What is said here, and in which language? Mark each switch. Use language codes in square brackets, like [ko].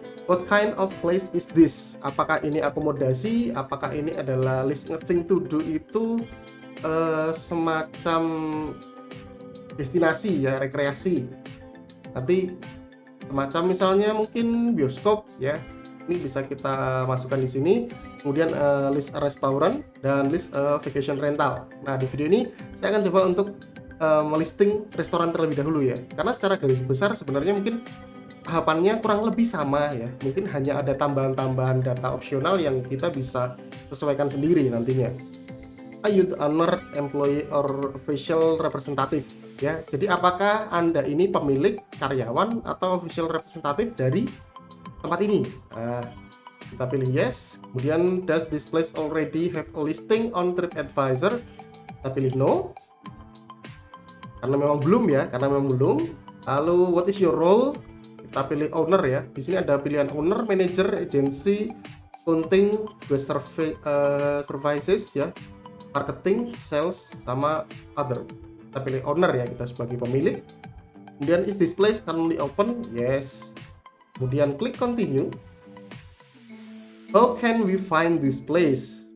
[en] What kind of place is this? [id] Apakah ini akomodasi? Apakah ini adalah [en] list thing to do, [id] itu semacam destinasi ya, rekreasi. Nanti semacam misalnya mungkin bioskop ya. Ini bisa kita masukkan di sini. Kemudian list restoran dan list vacation rental. Nah, di video ini saya akan coba untuk melisting restoran terlebih dahulu ya. Karena secara garis besar sebenarnya mungkin tahapannya kurang lebih sama ya. Mungkin hanya ada tambahan-tambahan data opsional yang kita bisa sesuaikan sendiri nantinya. [en] A youth owner, employee, or official representative ya. [id] Jadi apakah Anda ini pemilik, karyawan, atau [en] official representative [id] dari tempat ini? Nah, kita pilih yes. Kemudian [en] does this place already have a listing on TripAdvisor? [id] Kita pilih no. Karena memang belum ya, Lalu [en] what is your role? [id] Kita pilih owner ya. Di sini ada pilihan owner, manager, agency, accounting, guest services ya, marketing, sales, sama other. Kita pilih owner ya, kita sebagai pemilik. Kemudian [en] is this place currently open? Yes. [id] Kemudian klik continue. [en] How can we find this place?